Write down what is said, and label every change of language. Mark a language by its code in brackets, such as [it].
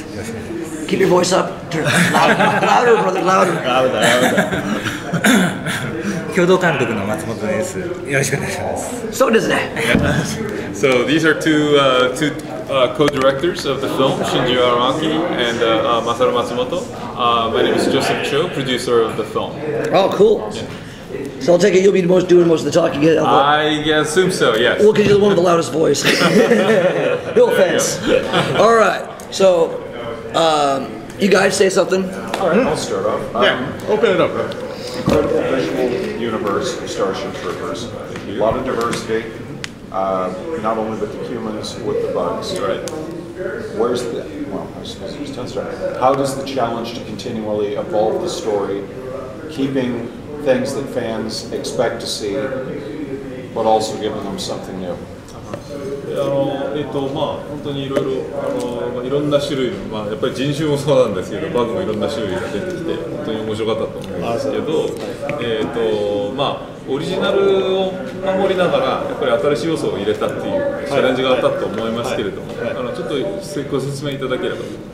[ja] よろしくお願いします。 [en] Keep your voice up. Louder, brother, louder. [ja] 共同監督の松本です。よろしくお願いします。そうですね。 [en] So these are two co-directors of the film, Shinji Araki and Masaru Matsumoto. My name is Joseph Cho, producer of the film. Oh, cool. Yeah. So I'll take it you'll be doing most of the talking. I assume so, yes. Well, because you're the one with the loudest voice. No offense. All right. So, you guys say something? All right, I'll start off. Open it up. Incredible visual universe of Starship Troopers. A lot of diversity, not only with the humans, with the bugs. Right. Where's the, well, I suppose it's just start. How does the challenge to continually evolve the story, keeping things that fans expect to see, but also giving them something new? [ja] 本当にいろいろいろんな種類の、やっぱり人種もそうなんですけど、バグもいろんな種類が出てきて本当に面白かったと思うんですけど、オリジナルを守りながらやっぱり新しい要素を入れたっていうチャレンジがあったと思いますけれども、ちょっとご説明いただければと。